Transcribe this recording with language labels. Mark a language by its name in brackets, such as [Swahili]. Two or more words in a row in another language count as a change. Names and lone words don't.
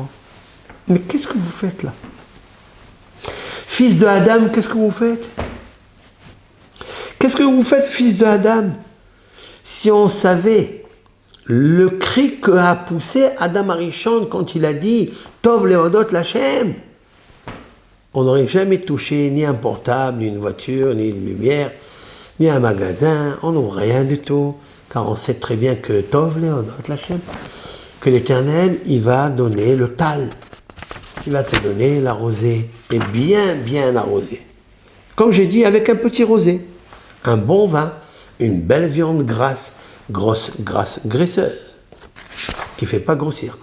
[French] Mais qu'est-ce que vous faites là? Fils de Adam, qu'est-ce que vous faites? Qu'est-ce que vous faites, fils de Adam? Si on savait le cri qu'a poussé [Hebrew] אדם הראשון [French] quand il a dit « [Hebrew] טוב להודות לכם », [French] on n'aurait jamais touché ni un portable, ni une voiture, ni une lumière, ni un magasin, on n'ouvre rien du tout, car on sait très bien que « [Hebrew] טוב להודות לכם », [French] que l'Éternel, il va donner le tal. Il va te donner la rosée, et bien, bien arrosée. Comme j'ai dit, avec un petit rosé, un bon vin, une belle viande grasse, grosse, grasse, graisseuse, qui ne fait pas grossir.